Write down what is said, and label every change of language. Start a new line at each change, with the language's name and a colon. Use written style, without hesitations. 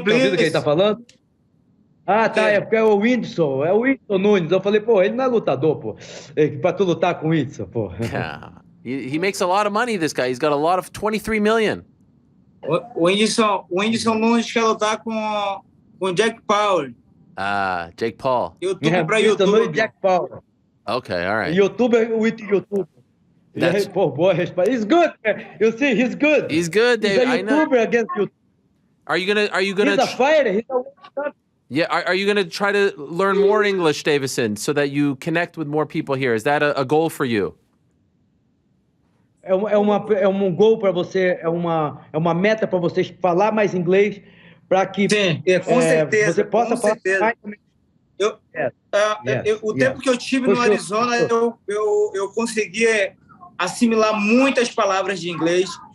Portuguese: Tá ouvindo o que ele tá falando? Ah, tá, é porque é o Whindersson Nunes. Eu falei, pô, ele não é lutador, pô. Pra tu lutar com o Whindersson, pô. Yeah.
English: He makes a lot of money, this guy. He's got a lot of 23 million.
Portuguese: O Whindersson Nunes quer lutar com o Jack Paul. Ah, Jake Paul. YouTube pra YouTube.
English: Jack Paul. Okay, all right. YouTuber with YouTube. That's-
Portuguese: Pô, boa resposta.
English: He's good. You see, he's good. He's good, Dave. He's a I know. YouTuber against YouTube. Are you gonna? He's a fighter. He's a Yeah. Are you gonna try to learn more English, Deiveson, so that you connect with more people here? Is that a goal for you?
Portuguese: É um gol para você, é uma meta para você falar mais inglês, para que Sim, com certeza, você possa falar mais. O tempo que eu tive no Arizona, eu consegui assimilar muitas palavras de inglês.